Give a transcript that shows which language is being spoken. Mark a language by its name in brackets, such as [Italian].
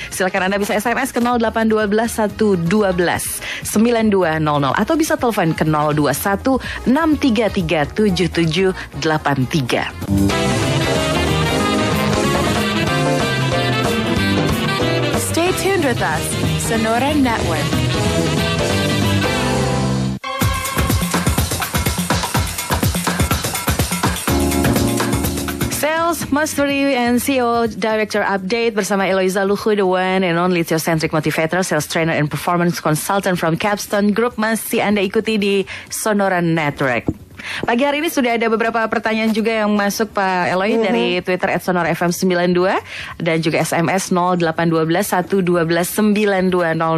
[Indonesian] Silakan Anda bisa SMS ke 0812 112 9200 atau bisa telepon ke 021 633 7783. [English] Stay tuned with us, Sonora Network. Sales Mastery and CEO Director Update bersama Eloisa Luhu, the one and only theocentric motivator, sales trainer and performance consultant from Capstone Group. [Indonesian] Masih Anda ikuti di Sonora Network. Pagi hari ini sudah ada beberapa pertanyaan juga yang masuk Pak Eloy dari Twitter @sonorafm92 dan juga SMS 0812 112 9200.